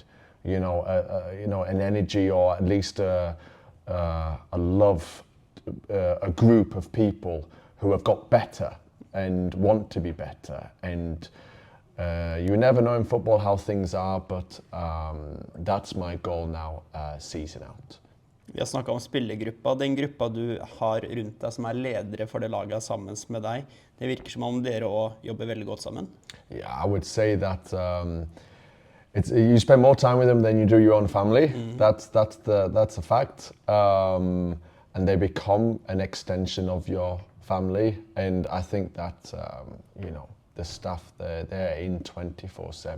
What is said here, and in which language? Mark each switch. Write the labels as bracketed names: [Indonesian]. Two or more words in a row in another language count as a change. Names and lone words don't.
[English] You know, an energy, or at least a love, a group of people who have got better and want to be better. And you never know in football how things are, but that's my goal now, season out. [Norwegian] Vi har snakket om spillergruppa. Den gruppa du har rundt deg som er ledere for det laget sammen med deg, det virker som om dere også jobber veldig godt sammen. [English] Yeah, I would say that you spend more time with them than you do your own family. That's a fact. And they become an extension of your family. And I think that, the staff, they're in 24/7.